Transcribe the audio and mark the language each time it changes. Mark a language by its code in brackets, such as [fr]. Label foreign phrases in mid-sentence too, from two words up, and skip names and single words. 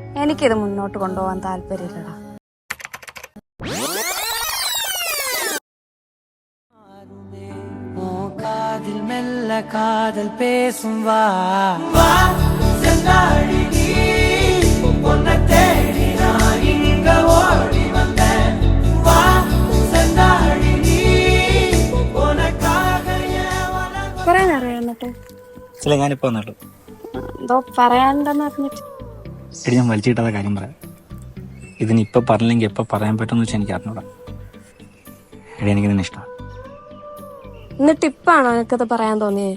[ml] എനിക്കിത് മുന്നോട്ട് കൊണ്ടുപോകാൻ താല്പര്യമില്ലടാ. [ta] காதில் மெல்ல காதல் பேசும் வா உன்னை தேடி நான் இங்க ஓடி வந்தேன். வா செந்தாழி நீ உனக்காக [ml] പറയാനറിയാം എന്നിട്ട് ചില ഞാനിപ്പോ വന്നുള്ളൂ. എന്തോ പറയാനുണ്ടെന്ന് പറഞ്ഞിട്ട് എടി ഞാൻ വലിച്ചിട്ടത കാര്യം പറയാം. ഇതിനിപ്പൊ പറഞ്ഞില്ലെങ്കിൽ എപ്പോൾ പറയാൻ പറ്റുമെന്ന് വെച്ചാൽ എനിക്ക് അറിഞ്ഞൂടാ. എടി എനിക്ക് നിന്നെ ഇഷ്ടമാണ്. എന്നിട്ട് ഇപ്പാണോ എനിക്കത് പറയാൻ തോന്നിയേ?